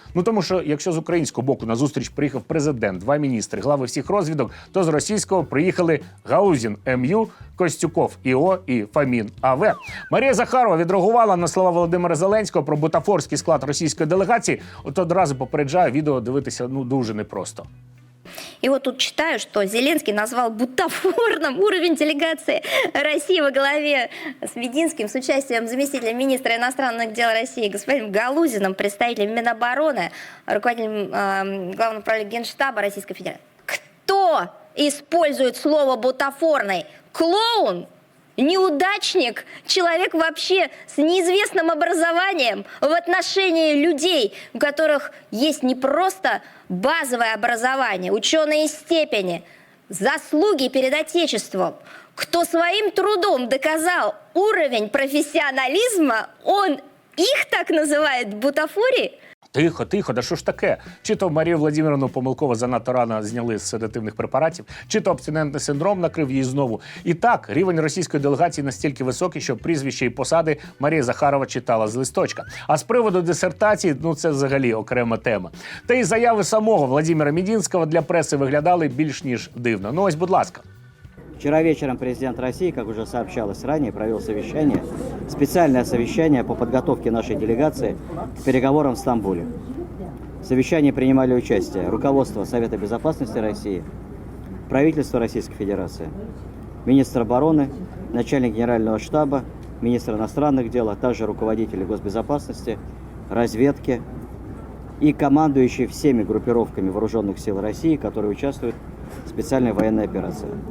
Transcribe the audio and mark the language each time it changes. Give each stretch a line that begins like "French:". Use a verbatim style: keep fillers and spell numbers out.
Ukrainian: Ну тому що, якщо з українського боку на зустріч приїхав президент, два міністри, глави всіх розвідок, то з російського приїхали Гаузін М.Ю, Костюков І.О. і Фомін А.В. Марія Захарова відреагувала на слова Володимира Зеленського про бутафорський склад російської делегації. От одразу попереджаю, відео дивитися ну дуже непросто.
Russian: И вот тут читаю, что Зеленский назвал бутафорным уровень делегации России во главе с Мединским, с участием заместителя министра иностранных дел России господином Галузиным, представителем Минобороны, руководителем э, Главного управления Генштаба Российской Федерации. Кто использует слово «бутафорный»? Клоун? Неудачник? Человек вообще с неизвестным образованием в отношении людей, у которых есть не просто базовое образование, ученые степени, заслуги перед Отечеством. Кто своим трудом доказал уровень профессионализма, он их так называет бутафорией?
Ukrainian: Тихо, тихо, да що ж таке? Чи то Марію Владимировну помилково занадто рано зняли з седативних препаратів, чи то абстинентний синдром накрив її знову. І так, рівень російської делегації настільки високий, що прізвище і посади Марія Захарова читала з листочка. А з приводу дисертації, ну це взагалі окрема тема. Та й заяви самого Владимира Медінського для преси виглядали більш ніж дивно. Ну ось, будь ласка.
Russian: Вчера вечером президент России, как уже сообщалось ранее, провел совещание, специальное совещание по подготовке нашей делегации к переговорам в Стамбуле. В совещании принимали участие руководство Совета Безопасности России, правительство Российской Федерации, министр обороны, начальник Генерального штаба, министр иностранных дел, а также руководители госбезопасности, разведки и командующие всеми группировками вооруженных сил России, которые участвуют в специальной военной операции.